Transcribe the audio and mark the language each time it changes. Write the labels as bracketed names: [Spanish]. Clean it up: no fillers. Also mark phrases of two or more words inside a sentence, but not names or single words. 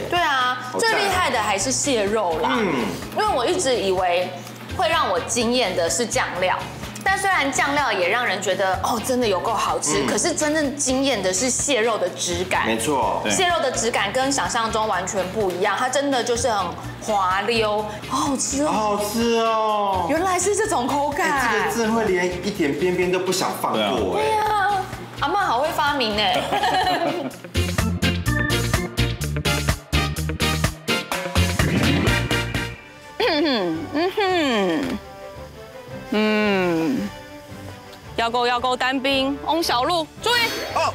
[Chinese] 对啊，最厲害的還是蟹肉啦。因為我一直以為會讓我驚豔的是醬料。但雖然醬料也讓人覺得哦，真的有夠好吃，可是真正驚豔的是蟹肉的質感。沒錯，蟹肉的質感跟想象中完全不一樣，它真的就是很滑溜，好好吃哦，好好吃哦。原來是這種口感，這個真的會連一點邊邊都不想放過。對呀，阿嬤好會發明哎。要勾單兵，翁小璐，注意哦！